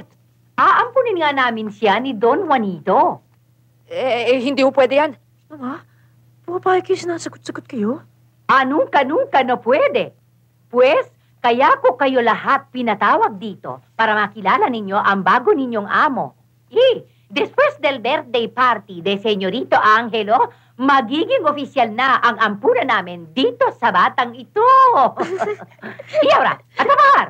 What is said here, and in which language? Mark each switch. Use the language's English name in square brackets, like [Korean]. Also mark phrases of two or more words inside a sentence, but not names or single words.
[Filipino] Aampunin nga namin siya ni Don Juanito. Hindi po pwede yan. Mama, pumapayag kayo sinasagot-sagot kayo? Anong kanungka na pwede? Pues, kaya ko kayo lahat pinatawag dito para makilala ninyo ang bago ninyong amo. [Spanish] Después del [English] birthday party [Spanish] de Señorito Angelo, [Filipino] magiging opisyal na ang ampura namin dito sa batang ito. [Spanish] Y ahora, a trabajar.